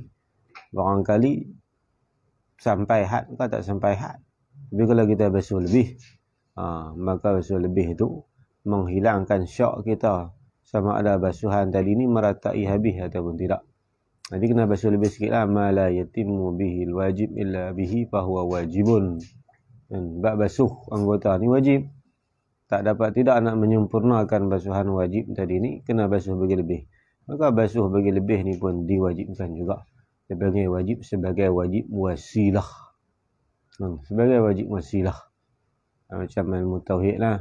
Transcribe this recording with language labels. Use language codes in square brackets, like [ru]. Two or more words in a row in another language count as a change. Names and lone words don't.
[ms] Barangkali sampai had ke tak sampai had. Tapi kalau kita basuh lebih, maka basuh lebih itu menghilangkan syak kita sama ada basuhan tadi ni meratai habis ataupun tidak. Nanti kena basuh lebih sikit lah. [ar] ما لا يتم به الواجب إلا به فهو واجب. [ms] Dan bab basuh anggota ni wajib. Tak dapat tidak nak menyempurnakan basuhan wajib tadi ni, kena basuh bagi lebih. Maka basuh bagi lebih ni pun diwajibkan juga. Dia panggil wajib sebagai wajib wasilah. Sebagai wajib wasilah. Macam ilmu tauhid lah.